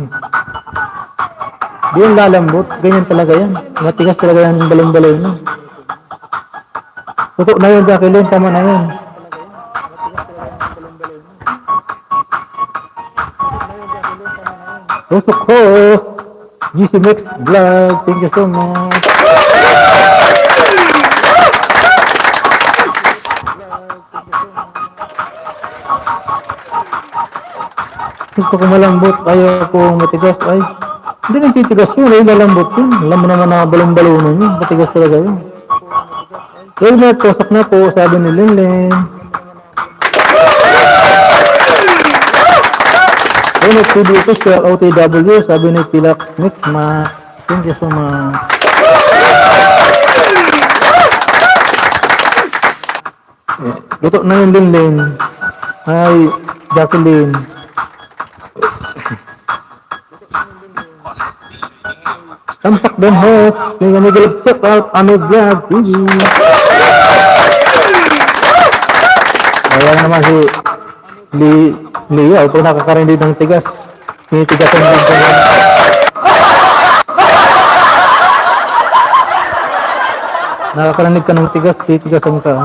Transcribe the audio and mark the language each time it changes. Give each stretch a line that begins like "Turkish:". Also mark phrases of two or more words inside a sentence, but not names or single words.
Filipino: Hindi yan lalambot. Ganyan talaga yan. Matigas talaga yan yung balon-balonan. Tutok na yun, Jacqueline. Tama na yun. Tusok ko. GC Mix Vlog.
English: Thank you so much.
Filipino: Gusto ko malambot. Ayaw ko matigas. Ay, hindi nagtitigas yun. Ay, malambot yun. Alam mo naman na balong-balonan yun. Matigas talaga yun. Well, tusok na po. Sabi ni Linlin. Ayun, TV ito siya, OTW, sabi ni Chillax Mix Mac.
English: Thank you so much.
Filipino: Luto na yun Linlin. Hi, Jacqueline. Tampak din host. Ngayon nag-give
English: check out
Filipino: Amig Vlog TV. Ayan naman si Leo, pag nakakarinig ng tigas, tinitigasan din ko yan. Nakakarinig ka ng tigas, titigasan ka.